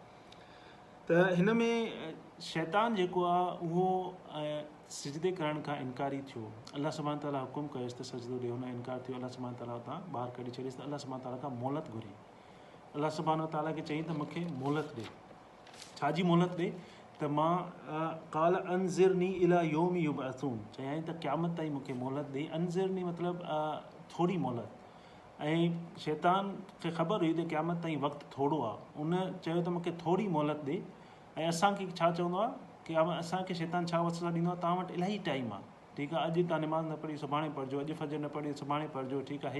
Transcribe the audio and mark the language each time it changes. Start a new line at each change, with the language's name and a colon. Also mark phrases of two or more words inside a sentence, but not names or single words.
Sindhi: त हिन में शैतान जेको आहे उहो सिजदे करण खां इनकारी थियो। अल्लाह सुभाणे ताला हुकुम कयुसि त सजदो ॾियो, हुन इनकार थियो। अल्लाह सुभाणे ताला उतां ॿाहिरि कढी छॾियसि। त अल्लाह सुभाणे ताला खां मोहलत घुरी। अल्लाह सुभाणे ताला खे चयईं त मूंखे मोहलत ॾे। छाजी मोहलत ॾे? त मां
Arabic: قال أنظرني إلى يوم يبعثون,
Sindhi: चयाईं त क़यामत ताईं मूंखे मोहलत ॾे। अनज़िरनी मतिलबु थोरी मोहलत। ऐं शैतान खे ख़बर हुई त क़यामत ताईं वक़्तु थोरो आहे। उन चयो त मूंखे थोरी मोहलत ॾे। ऐं असांखे छा चवंदो आहे कि असांखे शैतान छा वसवसा ॾींदो आहे? तव्हां वटि इलाही टाइम आहे, ठीकु आहे। अॼु तव्हां निमाज़ न पढ़ी सुभाणे पढ़िजो, अॼु फजर न पढ़ी सुभाणे पढ़िजो, ठीकु आहे।